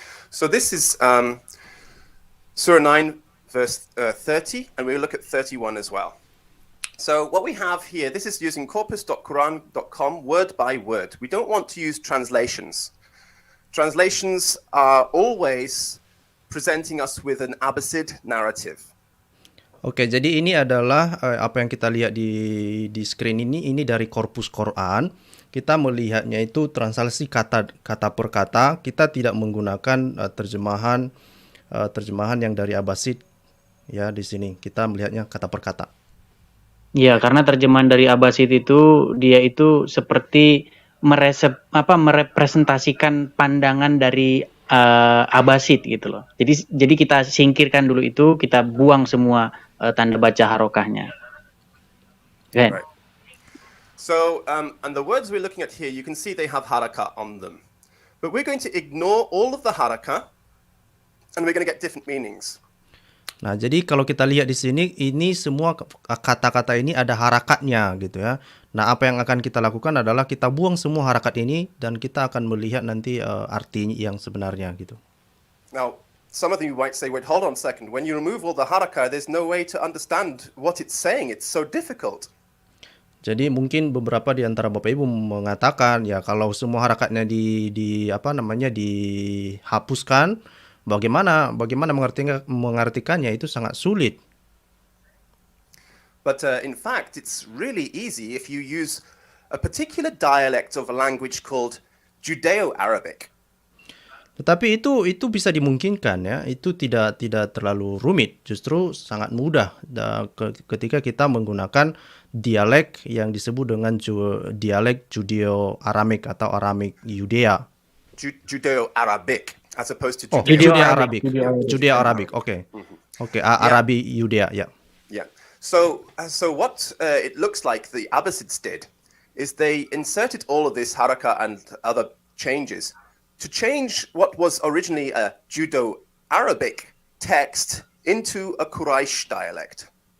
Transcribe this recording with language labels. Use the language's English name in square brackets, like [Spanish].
[English] So this is Surah 9, verse 30, and we'll look at 31 as well. So what we have here, this is using corpus.quran.com word by word. We don't want to use translations. Translations are always presenting us with an Abbasid narrative. [Indonesian] Oke, jadi ini adalah apa yang kita lihat di screen ini dari korpus Quran. Kita melihatnya itu translasi kata per kata. Kita tidak menggunakan terjemahan yang dari Abbasid ya. Di sini kita melihatnya kata per kata. Iya, karena terjemahan dari Abbasid itu dia itu seperti merepresentasikan pandangan dari Abbasid gitu loh. Jadi kita singkirkan dulu itu, kita buang semua tanda baca harokahnya. [English] Okay. Right. So, and the words we're looking at here, you can see they have harakah on them. But we're going to ignore all of the harakah, and we're going to get different meanings. [Indonesian] Nah, jadi kalau kita lihat di sini, ini semua kata-kata ini ada harakatnya gitu ya. Nah, apa yang akan kita lakukan adalah kita buang semua harakat ini, dan kita akan melihat nanti arti yang sebenarnya gitu. [English] Now, some of you might say, wait, hold on a second. When you remove all the harakah, there's no way to understand what it's saying. It's so difficult. [Indonesian] Jadi mungkin beberapa di antara Bapak Ibu mengatakan ya kalau semua harakatnya di apa namanya dihapuskan, bagaimana mengartikannya itu sangat sulit. [English] But in fact, it's really easy if you use a particular dialect of a language called Judeo-Arabic. [Indonesian] Tetapi itu bisa dimungkinkan ya, itu tidak terlalu rumit, justru sangat mudah ketika kita menggunakan dialek yang disebut dengan dialek Judeo-Arabic atau Aramik Yudea. [English] Judeo-Arabic as opposed to [Indonesian] Judeo-Arabic. Judeo-Arabic. Oke. Oke, Arabi Yudea, ya. [English] Yeah. So what it looks like the Abbasids did is they inserted all of this haraka and other changes to change what was originally a Judeo-Arabic text into a Quraysh dialect.